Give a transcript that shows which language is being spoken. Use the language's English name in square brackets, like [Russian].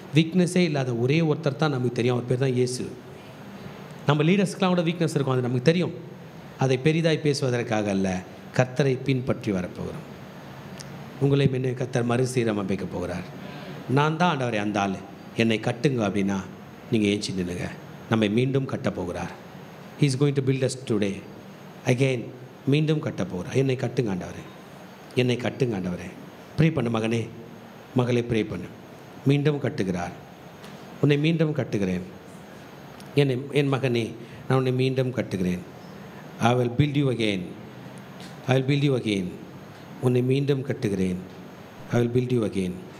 [Tamil] வீக்னஸே இல்லாத ஒரே ஒருத்தர் தான் நமக்கு தெரியும். அவர் பேர் தான் இயேசு. நம்ம லீடர்ஸ்க்கெலாம் கூட வீக்னஸ் இருக்கும், அது நமக்கு தெரியும். அதை பெரிதாய் பேசுவதற்காக அல்ல, கர்த்தரை பின்பற்றி வரப்போகிறோம். உங்களை முன்னே கர்த்தர் மறுசீரமைக்க போகிறார். நான் தான் ஆண்டவரே அந்த ஆள், என்னை கட்டுங்க அப்படின்னா நீங்கள் ஏஞ்சி நின்னுங்க. நம்மை மீண்டும் கட்டப் போகிறார். [English] He is going to build us today again. [Tamil] மீண்டும் கட்ட போகிறார். என்னை கட்டுங்க ஆண்டவரே, என்னை கட்டுங்க ஆண்டவரே. ப்ரே பண்ணு மகனே, மகளே ப்ரே பண்ணு. மீண்டும் கட்டுகிறார். உன்னை மீண்டும் கட்டுகிறேன். என் மகனே, நான் உன்னை மீண்டும் கட்டுகிறேன். [English] I will build you again. I will build you again. [Tamil] உன்னை மீண்டும் கட்டுகிறேன். [English] I will build you again.